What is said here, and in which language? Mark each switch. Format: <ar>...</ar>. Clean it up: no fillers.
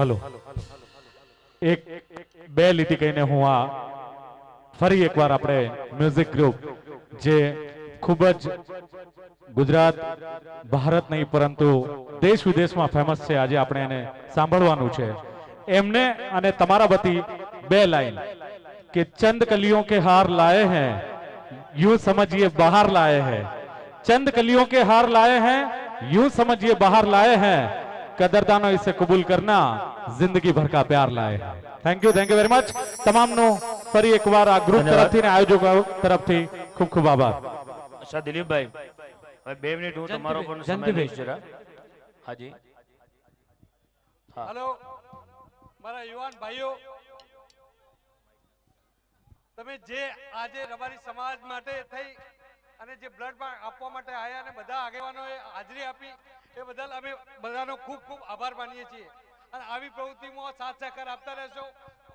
<gu>Hello, એક બે લીટી કહીને હું આ ફરી એકવાર આપણે મ્યુઝિક ગ્રુપ જે ખૂબ જ ગુજરાત ભારત નહીં પરંતુ દેશ વિદેશમાં ફેમસ છે, આજે આપણે એને સાંભળવાનું છે। એમને અને તમારા વતી બે લાઈન કે</gu> <hi>ચંદ કलियों के हार लाए हैं यूं समझिए बाहर लाए हैं, चंद कलियों के हार लाए हैं यूं समझिए बाहर लाए हैं, कदरदानो इसे कबूल करना जिंदगी भर का प्यार लाए हैं।</hi> <en>Thank you very much.</en> <gu>તમામનો ફરી એકવાર આ ગ્રુપ તરફથી અને આયોજકો તરફથી ખૂબ ખૂબ આભાર। અચ્છા દિલીપભાઈ, હવે 2 મિનિટ હું તમારો પણ સમય લઈશ જરા। હાજી, હેલો મારા યુવાન ભાઈઓ, તમે જે આજે રબારી સમાજ માટે થઈ અને જે બ્લડ આપવા માટે આવ્યા અને બધા આગેવાનોએ હાજરી આપી એ બદલ અમે બધાનો ખૂબ ખૂબ આભાર માનીએ છીએ અને આવી પ્રવૃત્તિમાં સાથ સહકાર આપતા રહેશો।</gu>